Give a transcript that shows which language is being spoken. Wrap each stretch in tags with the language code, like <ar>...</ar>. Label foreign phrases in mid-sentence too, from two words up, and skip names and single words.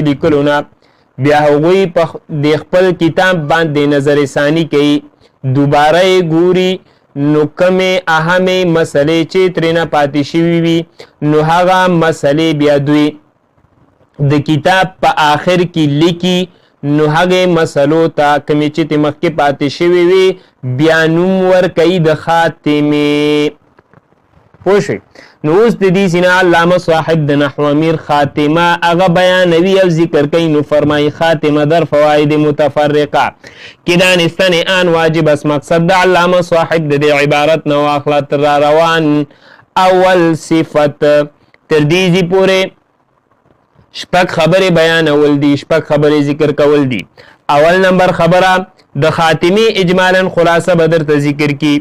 <ps>لیکلو نه، بیا هغوی په د خپل کتاب باندې نظر ثانی کوي، دوباره یې ګوري، نو کمې اهمې مسلې چې ترېنه پاتې شوي وي نو هغه مسلې بیا دوی د کتاب په آخر کې لیکي، نو هغې مسلو ته کمې چې ترې مخکې پاتې شوي وي بیا نوم ورکوي د خاتمې. پوه شئ؟ نو اوس د دې سینا علامه صاحب د نحو امیر خاتمه هغه بیانوي او ذکر کوي. نو فرمایي</ps> <fa>خاتمه در فواید متفرقه کې دانستن آن واجب است.</fa> <ps>مقصد د علامه صاحب د دې عبارت نو اخلا تر روان اول صفت تر دې پورې شپږ خبرې بیانول دي، شپږ خبرې ذکر کول دي. اول نمبر خبره د خاتمه اجمالا خلاصه به درته ذکر کی.</ps>